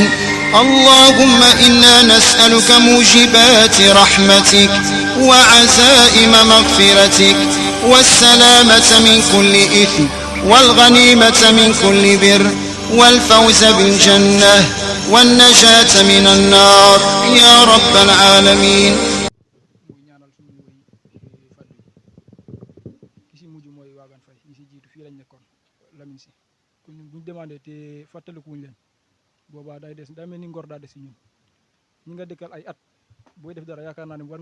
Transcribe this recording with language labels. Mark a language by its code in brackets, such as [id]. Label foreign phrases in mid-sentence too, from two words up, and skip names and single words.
[ar] اللهم إنا نسألك موجبات رحمتك وعزائم مغفرتك والسلامة من كل إثم والغنيمة من كل بر والفوز بالجنة والنجاة من النار يا رب العالمين. [wo] boobaa day des day mel ni ngor daa des si ñun ñi nga dëkkal ay at booy def dara yaakaar naa ne war